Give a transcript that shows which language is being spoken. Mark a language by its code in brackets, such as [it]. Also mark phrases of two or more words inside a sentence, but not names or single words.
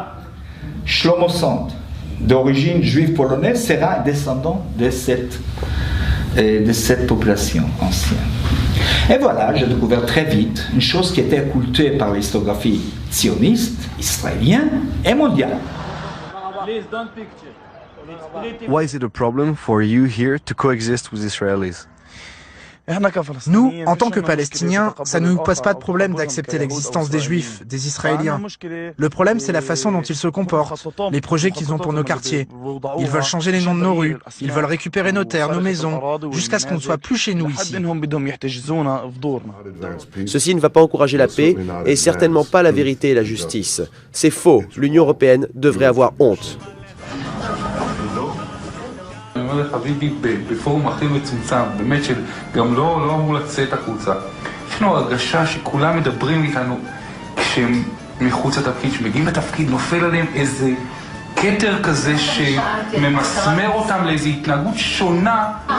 [fr] Shlomo Sand, d'origine juive polonaise, sera un descendant de cette population ancienne. Et voilà, j'ai découvert très vite une chose qui était occultée par l'histographie sioniste, israélienne et mondiale. [en] Why is it a problem for you here to coexist with Israelis? [fr] Nous, en tant que Palestiniens, ça ne nous pose pas de problème d'accepter l'existence des Juifs, des Israéliens. Le problème, c'est la façon dont ils se comportent, les projets qu'ils ont pour nos quartiers. Ils veulent changer les noms de nos rues, ils veulent récupérer nos terres, nos maisons, jusqu'à ce qu'on ne soit plus chez nous ici. Ceci ne va pas encourager la paix et certainement pas la vérité et la justice. C'est faux. L'Union européenne devrait avoir honte. [he] אני אומר לך, ביבי, בפורום הכי מצומצם, באמת שגם לא אמור לצאת החוצה. יש לנו הרגשה שכולם מדברים איתנו כשהם מחוץ לתפקיד, שמגיעים לתפקיד, נופל עליהם איזה כתר כזה שממסמר אותם לאיזו התנהגות שונה.